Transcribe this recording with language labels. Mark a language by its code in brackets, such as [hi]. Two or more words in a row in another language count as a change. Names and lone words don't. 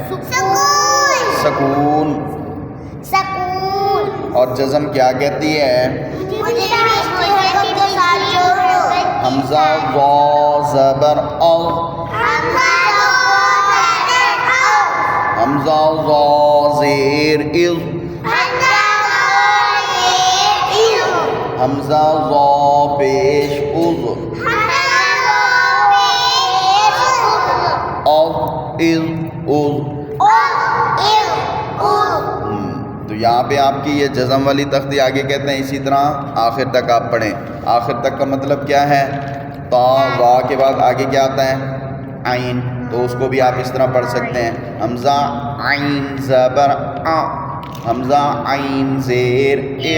[ur] سکون. اور جزم کیا کہتی ہے؟ حمزہ وا زبر او. حمزہ وا زیر از. حمزہ وا پیش از. او از از. تو یہاں پہ آپ کی یہ جزم والی تختی آگے کہتے ہیں اسی طرح آخر تک آپ پڑھیں. آخر تک کا مطلب کیا ہے؟ تا وا کے بعد آگے کیا آتا ہے؟ عین. تو اس کو بھی آپ اس طرح پڑھ سکتے ہیں. حمزہ عین زبر آ. حمزہ عین زیر اے.